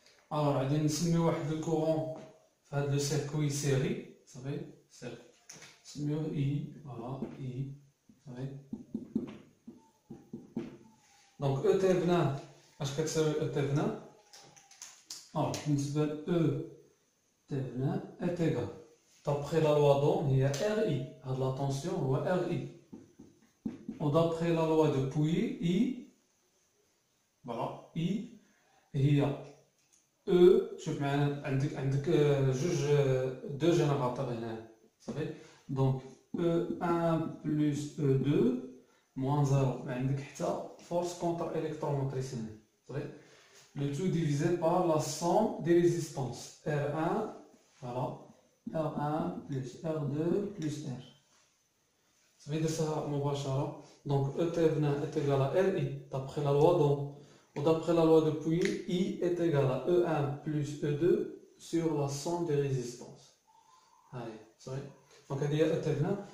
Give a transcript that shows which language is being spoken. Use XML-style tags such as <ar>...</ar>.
<fr>Alors,</fr> <ar>غادي نسميو واحد</ar> <fr>le courant</fr> <ar>في هذا</ar> <fr>le circuit série,</fr> <ar>نسميوه</ar> <fr>I, voilà, I, donc E Thévenin,</fr> <ar>اش كتساوي</ar> <fr>E Thévenin؟ Alors,</fr> <ar>بالنسبة ل</ar> <fr>E Thévenin est égal. D'après la loi d'Ohm, il y a RI. La tension, ou RI. Ou d'après la loi de Pouillet, I. Voilà, I. Il y a E.</fr> <ar>شوف معنا عندك</ar> <fr>deux générateurs</fr> <ar>هنا.</ar> <fr>Donc E1 plus E2 moins 0.</fr> <ar>عندك حتى</ar> <fr>force contre-électromotrice</fr> <ar>هنا.</ar> <fr>Le tout divisé par la somme des résistances. R1, voilà, R1 plus R2 plus R.</fr> <ar>صافي درتها مباشرة.</ar> <fr>Donc E Thévenin est égal à RI d'après la loi d'Ohm. Ou d'après la loi de Pouilly, I est égal à E1 plus E2 sur la somme des résistances. Allez, sorry. Donc</fr> <ar>هذه هي</ar> <fr>E Thévenin.</fr>